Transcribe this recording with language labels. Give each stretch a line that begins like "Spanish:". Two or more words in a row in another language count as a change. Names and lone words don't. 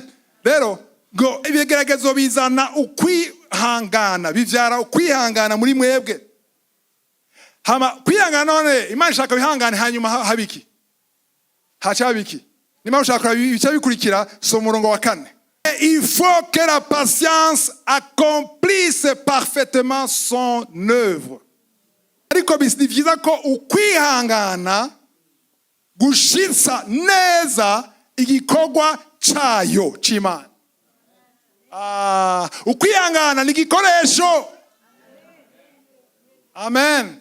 Rundi: Rero ngo ibigeragezo bizana ukwihangana, bivyara ukwihangana muri mwebwe. Hama kwihangana none Imana ishaka bihangane hanyuma habiki. Hacha habiki. Nimba ushaka bica bikurikira so murongo wa 4.
French: Il faut que la patience accomplisse parfaitement son œuvre.
Rundi: Ariko bisiviza ko ukwihangana gushitsa neza igikorwa cayo c'Imana. Ukwihangana ni igikoresho. Amen.